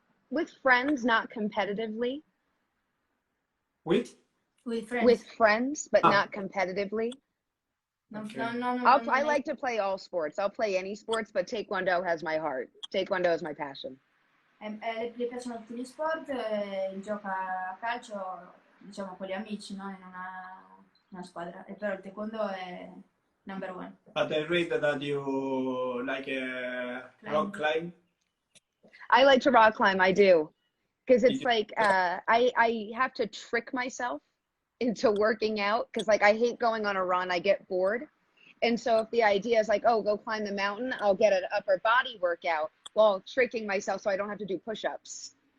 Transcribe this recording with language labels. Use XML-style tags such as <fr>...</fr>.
<en>With friends, not competitively. With friends? With friends, but not competitively. Okay. I like to play all sports. I'll play any sports, but Taekwondo has my heart. Taekwondo is my passion.</en> <it>Le piacciono tutti gli sport, gioca a calcio, diciamo, con gli amici, no? In una squadra. E però il taekwondo è</it> <en>number one. But I read that you like rock climb. I like to rock climb, I do. Because it's like, I have to trick myself into working out. Because like, I hate going on a run, I get bored. And so if the idea is like, oh, go climb the mountain, I'll get an upper body workout while tricking myself so I don't have to do push-ups.</en>